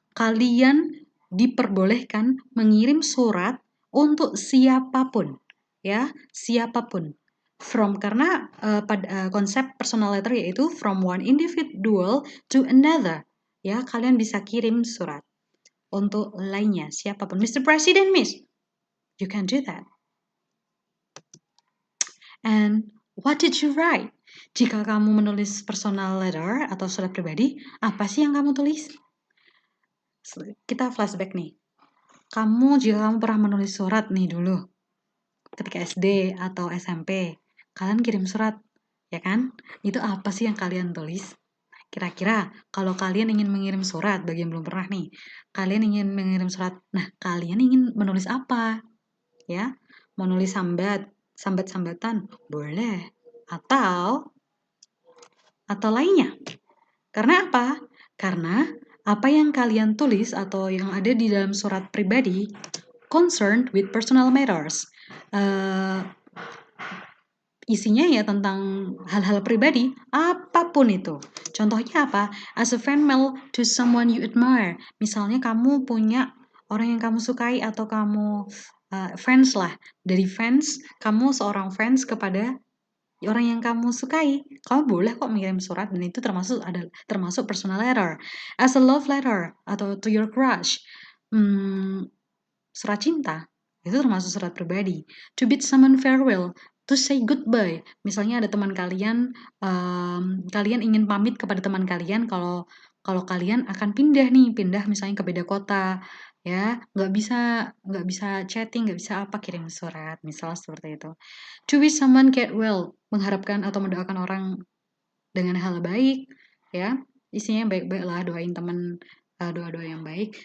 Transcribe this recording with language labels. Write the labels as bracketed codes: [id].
[id] Kalian diperbolehkan mengirim surat untuk siapapun, ya, siapapun. Karena konsep personal letter yaitu [en] from one individual to another, [id] ya, kalian bisa kirim surat untuk lainnya, siapapun. Mr. [en] President, Miss, you can do that. And what did you write? [id] Jika kamu menulis personal letter atau surat pribadi, apa sih yang kamu tulis? Kita flashback nih. Jika kamu pernah menulis surat nih dulu, ketika SD atau SMP, kalian kirim surat, ya kan? Itu apa sih yang kalian tulis? Kira-kira kalau kalian ingin mengirim surat, bagi yang belum pernah nih, kalian ingin mengirim surat, nah kalian ingin menulis apa? Ya, menulis sambat-sambatan, boleh. Atau lainnya. Karena apa? Karena apa yang kalian tulis atau yang ada di dalam surat pribadi [en] concerned with personal matters. [id] Isinya ya tentang hal-hal pribadi, apapun itu. Contohnya apa? [en] As a fan mail to someone you admire. [id] Misalnya kamu punya orang yang kamu sukai atau kamu fans lah. Dari fans, kamu seorang fans kepada orang yang kamu sukai. Kamu boleh kok mengirim surat dan itu termasuk personal letter. [en] As a love letter [id] atau [en] to your crush. [id] Surat cinta itu termasuk surat pribadi. [en] To bid someone farewell, to say goodbye. [id] Misalnya ada teman kalian, kalian ingin pamit kepada teman kalian kalau kalian akan pindah misalnya ke beda kota, ya nggak bisa chatting, nggak bisa apa kirim surat, misal seperti itu. [en] To wish someone get well, [id] mengharapkan atau mendoakan orang dengan hal baik, ya isinya baik-baik lah, doain teman doa-doa yang baik.